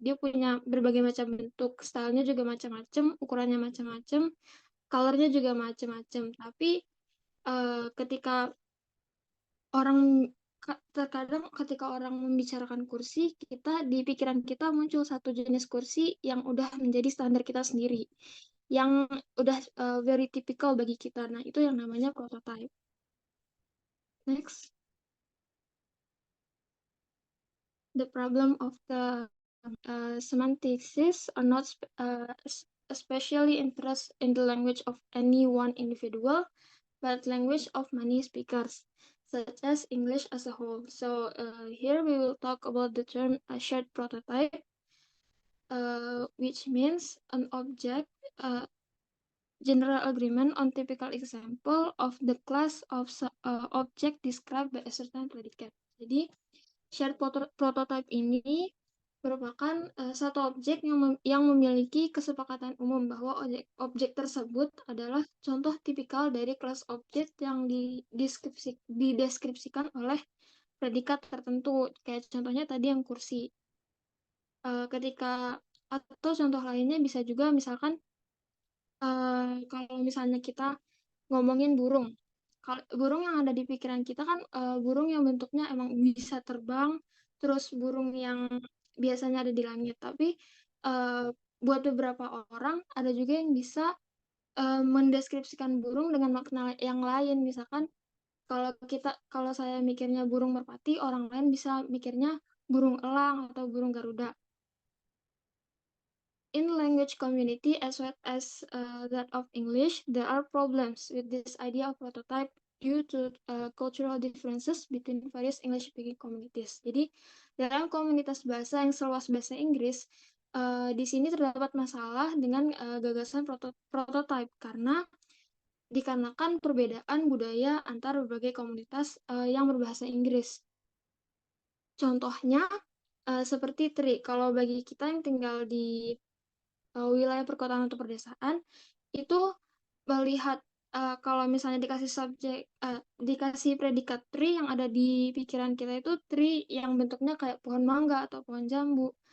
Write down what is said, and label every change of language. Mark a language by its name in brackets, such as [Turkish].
[Indonesian] Dia punya berbagai macam bentuk, stylenya juga macam-macam, ukurannya macam-macam, colornya juga macam-macam. Tapi ketika orang terkadang ketika orang membicarakan kursi, di pikiran kita muncul satu jenis kursi yang udah menjadi standar kita sendiri, yang udah [English] very typical [Indonesian] bagi kita. Nah, itu yang namanya prototype. [English] Next, the problem of the semantics are not especially interest in the language of any one individual, but language of many speakers, such as English as a whole. So here we will talk about the term shared prototype, which means an object, general agreement on typical example of the class of object described by a certain predicate. [Indonesian] Jadi, shared prototype ini merupakan satu objek yang memiliki kesepakatan umum bahwa objek tersebut adalah contoh tipikal dari kelas objek yang dideskripsikan oleh predikat tertentu. Kayak contohnya tadi yang kursi. Atau contoh lainnya bisa juga misalkan kalau misalnya kita ngomongin burung. Kalau burung yang ada di pikiran kita kan burung yang bentuknya emang bisa terbang, terus burung yang biasanya ada di langit. Tapi buat beberapa orang ada juga yang bisa mendeskripsikan burung dengan makna yang lain. Misalkan kalau saya mikirnya burung merpati, orang lain bisa mikirnya burung elang atau burung garuda. [English] In language community as well as that of English, there are problems with this idea of prototype due to cultural differences between various English-speaking communities. [Indonesian] Jadi, dalam komunitas bahasa yang seluas bahasa Inggris, di sini terdapat masalah dengan gagasan prototype karena dikarenakan perbedaan budaya antar berbagai komunitas yang berbahasa Inggris. Contohnya, seperti tree. Kalau bagi kita yang tinggal di wilayah perkotaan atau perdesaan itu melihat kalau misalnya dikasih predikat tree yang ada di pikiran kita itu tree yang bentuknya kayak pohon mangga atau pohon jambu.